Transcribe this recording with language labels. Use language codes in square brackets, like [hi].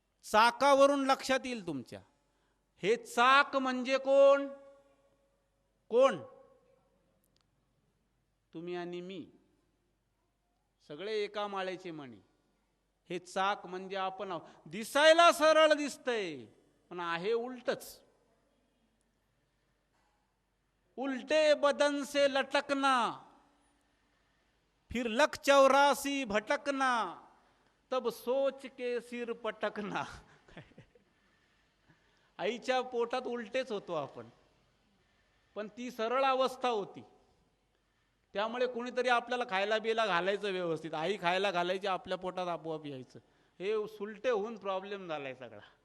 [mr] चाकावरून लक्षात येईल तुमच्या, हे चाक म्हणजे कोण? कोण? तुम्ही आणि मी, सगळे एका माळेचे मणी. हे चाक म्हणजे आपण. दिसायला सरळ दिसतंय पण आहे उलटच. [hi] उल्टे बदन से लटकना, फिर लख 84 भटकना, तब सोच के सिर पटकना. [mr] आईच्या पोटात उलटेच होतो आपण, पण ती सरळ अवस्था होती. त्यामुळे कुणीतरी आपल्याला खायला बिला घालायचं व्यवस्थित. आई खायला घालायची, आपल्या पोटात आपोआप यायचं. हे सुलटे होऊन प्रॉब्लेम झालाय सगळा.